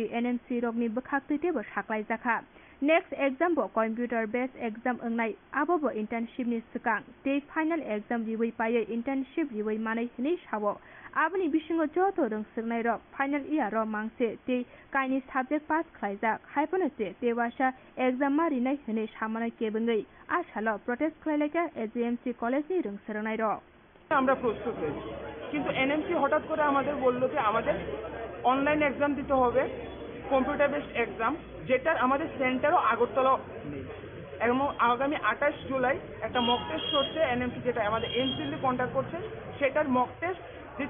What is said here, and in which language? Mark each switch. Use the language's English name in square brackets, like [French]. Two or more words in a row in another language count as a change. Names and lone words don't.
[Kok Borok] एनएमसी रकनि बखाक्तैते ब साख्लाय जाखा [English] next exam [Kok Borok] ब [English] computer based exam [Kok Borok] ओंनाय आबो ब इंटर्नशिप नि सिगां ते [English] final exam [Kok Borok] रिवै पायै इंटर्नशिप रिवै मानै हनै सावो आबनि बिसिङो जतो रोंसोरनाय रक [English] final year [Kok Borok] र मांसे ते काइनि सब्जेक्ट पास खालायजाक हायपनो ते तेवासा एग्जाम मारिनाय हनै सामानाय केबेङै आसाल प्रोटेस्ट खालायलायगा एजीएमसी कलेजनि रोंसोरनाय रक [Bangla] আমরা প্রস্তুত হয়েছি কিন্তু এনএমসি হঠাৎ করে আমাদের বলল যে আমাদের [English] online exam [Bangla] দিতে হবে [English] computer based exam [Bangla] যেটার আমাদের সেন্টারও আগরতলা নেই এবং আগামী 28 জুলাই একটা [English] mock test [Bangla] হচ্ছে এনএমসি যেটা আমাদের এমসিএল কন্ট্যাক্ট করছে সেটার [English] mock test [Bangla] দিতে